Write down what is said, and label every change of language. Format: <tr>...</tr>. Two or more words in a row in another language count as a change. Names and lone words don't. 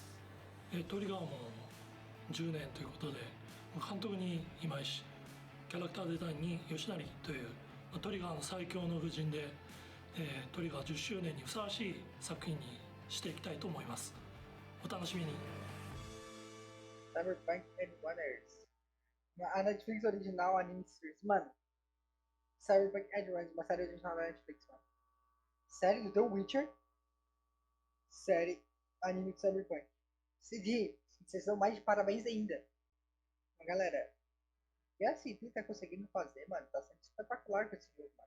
<ja>トリガーも10年ということで、監督に今石、キャラクターデザインに吉成というトリガーの最強の布陣で、トリガー10周年にふさわしい作品にしていきたいと思います。お楽しみに。</ja> <pt>Cyberpunk Edgerunners.</pt> <en>A Netflix original anime series.</en> <pt>Mano, Cyberpunk Edgerunners, uma série original da Netflix, mano. Série do The Witcher. Série anime de Cyberpunk. CD, vocês são mais de parabéns ainda. Galera, e a CD tá conseguindo fazer, mano, tá sendo espetacular com esse jogo, mano.</pt>